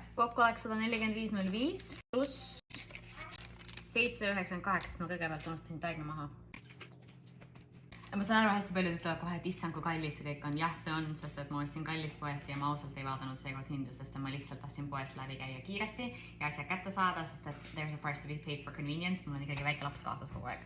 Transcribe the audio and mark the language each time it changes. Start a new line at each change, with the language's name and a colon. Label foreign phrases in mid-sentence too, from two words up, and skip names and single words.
Estonian: Kokku oleks 145,05 pluss 7,98, sest ma kõigepealt unustasin taigna maha. Ma saan aru, hästi paljud ütlevad kohe, et issand kui kallis see kõik on. Jah, see on, sest et ma ostsin kallist poest ja ma ausalt ei vaadanud seekord hindu, sest ma lihtsalt tahtsin poest läbi käia kiiresti ja asjad kätte saada, sest et
English: there's a price to be paid for convenience.
Estonian: Mul on ikkagi väike laps kaasas kogu aeg.